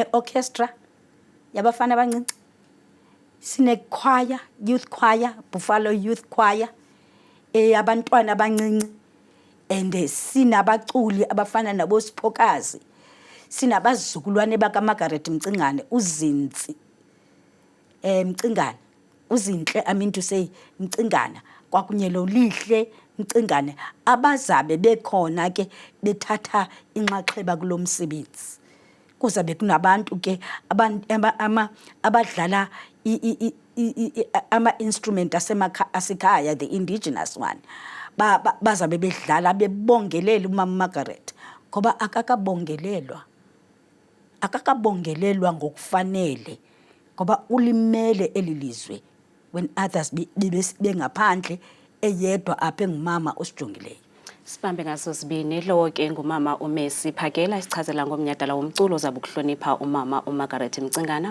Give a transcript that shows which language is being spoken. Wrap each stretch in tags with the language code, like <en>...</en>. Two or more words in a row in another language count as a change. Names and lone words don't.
<xh>orchestra yabafana abancinci, sine choir,</xh> <en>youth choir, Buffalo Youth Choir,</en> <xh>abantwana abancinci, and sinabaculi abafana nabo Siphokazi, sinabazukulwane baka Margaret Mcingane, uZintsi Mcingane, uZinhle,</xh> <en>I mean to say</en> <xh>Mcingana, kwakunye lo Lihle Mcingane, abazabe bekhona ke bethatha inxaxheba kulomsebenzi. Kuzabe kunabantu ke abadlala ama-instrument asekhaya,</xh> <en>the indigenous one,</en> <xh>bazabe bedlala bebongelela uMama Margaret ngoba akakabongelelwa ngokufanele ngoba ulimele elilizwe</xh> <en>when others</en> <xh>bengaphandle, eyedwa apha engumama osijongileyo. Sibambe ngaso sibini. Lo ke ngumama uMercy Phakela isichazela ngomnyhadala womculo ozabe ukuhlonipha umama uMargaret Mcingana.</xh>